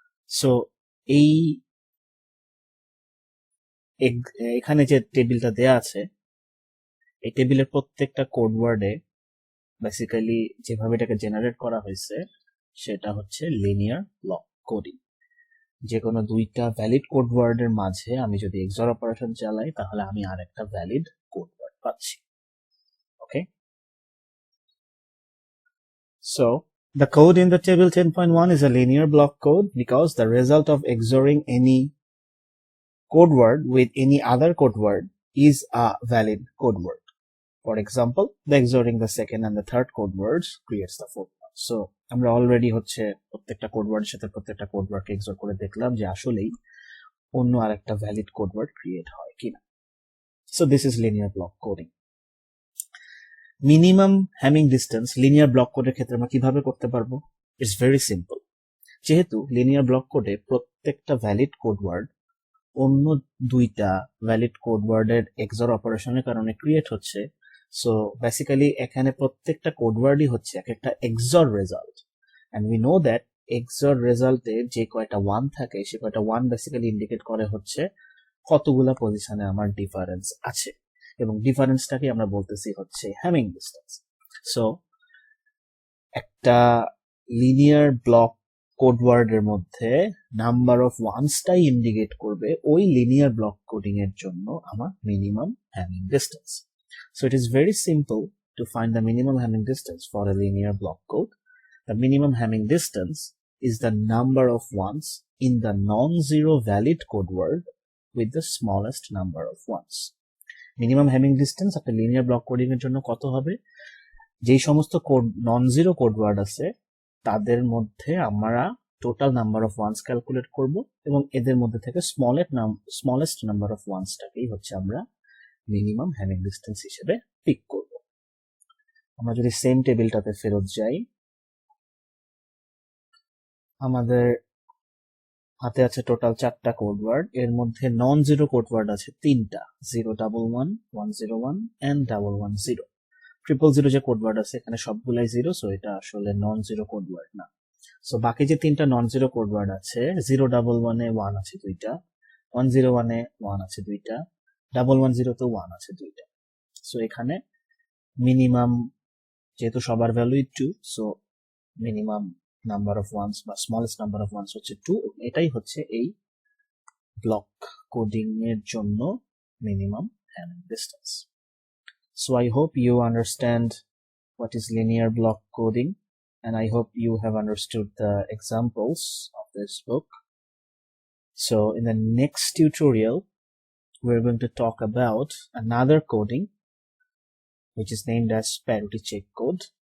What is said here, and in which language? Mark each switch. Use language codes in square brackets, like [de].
[bn] So এই এখানে যে টেবিলটা দেয়া আছে এই টেবিলের প্রত্যেকটা কোড ওয়ার্ডে বেসিক্যালি যেভাবে এটাকে জেনারেট করা হয়েছে সেটা হচ্ছে লিনিয়ার ব্লক কোডিং। যে কোনো দুইটা ভ্যালিড কোড ওয়ার্ডের মাঝে আমি যদি XOR অপারেশন চালাই তাহলে আমি আরেকটা ভ্যালিড কোড ওয়ার্ড পাচ্ছি। [en] Okay, so the code in the table 10.1 is a linear block code because the result of XORing any code word with any other code word is a valid code word. For example, the XORing the second and the third code words creates the fourth one. [bn] So আমরা already হচ্ছে প্রত্যেকটা code ওয়ার্ডের সাথে প্রত্যেকটা code ওয়ার্ডকে XOR করে দেখলাম যে আসলেই অন্য আরেকটা ভ্যালিড কোড ওয়ার্ড ক্রিয়েট হয় কিনা। [en] So this is linear block coding. [bn] Minimum Hamming distance linear block কোডের ক্ষেত্রে আমরা কিভাবে করতে পারবো? [en] It's very simple. [bn] যেহেতু লিনিয়ার ব্লক কোডে প্রত্যেকটা ভ্যালিড কোড ওয়ার্ড অন্য দুইটা ভ্যালিড কোড ওয়ার্ডের XOR অপারেশনের কারণে ক্রিয়েট হচ্ছে, সো বেসিক্যালি এখানে প্রত্যেকটা কোড ওয়ার্ডই হচ্ছে এক একটা XOR result, [en] and we know that [bn] XOR রেজাল্টে যে কয়টা 1 থাকে সে কয়টা 1 বেসিক্যালি ইন্ডিকেট করে হচ্ছে কতগুলা পজিশনে আমার ডিফারেন্স আছে, এবং ডিফারেন্সটাকে আমরা বলতেছি হচ্ছে হ্যামিং ডিস্টেন্স। সো একটা লিনিয়ার ব্লক কোড ওয়ার্ডের মধ্যে নাম্বার অফ ওয়ান্সটাই ইন্ডিকেট করবে ওই লিনিয়ার ব্লক কোডিং এর জন্য আমার minimum Hamming distance. [en] So it is very simple to find the minimum Hamming distance for a linear block code. The minimum Hamming distance is the number of ones in the non-zero valid code word with the smallest number of ones. [bn] Minimum Hamming distance একটা linear block coding এর জন্য কত হবে? যেই সমস্ত code non-zero code word আছে তাদের মধ্যে আমরা total number of wands calculate করব এবং এদের মধ্যে থেকে স্মলেস্ট নাম্বার অফ ওয়ান্সটাকেই হচ্ছে আমরা মিনিমাম হ্যামিং ডিস্টেন্স হিসেবে পিক করব। আমরা যদি সেম টেবিলটাতে ফেরত যাই, আমাদের হাতে আছে টোটাল 4টা কোড ওয়ার্ড, এর মধ্যে নন জিরো কোড ওয়ার্ড আছে 3টা, 011, 101 এন্ড 110। 000 যে কোড ওয়ার্ড আছে এখানে সবগুলাই 0, সো এটা আসলে নন জিরো কোড ওয়ার্ড না। সো বাকি যে 3টা নন জিরো কোড ওয়ার্ড আছে, 011 এ 1 আছে 2টা, 101 এ 1 আছে 2টা, 110 তে 1 আছে 2টা। সো এখানে মিনিমাম যেহেতু সবার ভ্যালুই 2, so minimum number of wands বা স্মলেস্ট নাম্বার অফ ওয়ান্স হচ্ছে 2। এটাই হচ্ছে এই ব্লক কোডিং এর জন্য minimum Hamming distance. [en] So I hope you understand what is linear block coding, and I hope you have understood the examples of this book. So in the next tutorial, we're going to talk about another coding which is named as parity check code.